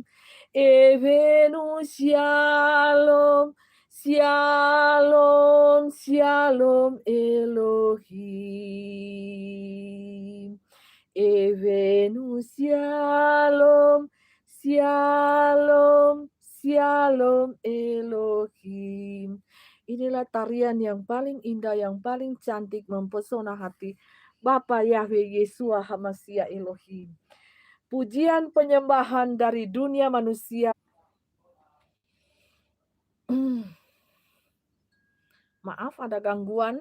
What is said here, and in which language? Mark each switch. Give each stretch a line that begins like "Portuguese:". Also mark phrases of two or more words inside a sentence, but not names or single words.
Hebrew: הבאנו שלום, שלום, שלום אלוהים. הבאנו שלום, שלום, שלום אלוהים.
Indonesian: Inilah tarian yang paling indah, yang paling cantik, mempesona hati Bapa Yahweh Yeshua Hamashiach Elohim. Pujian penyembahan dari dunia manusia. Maaf ada gangguan.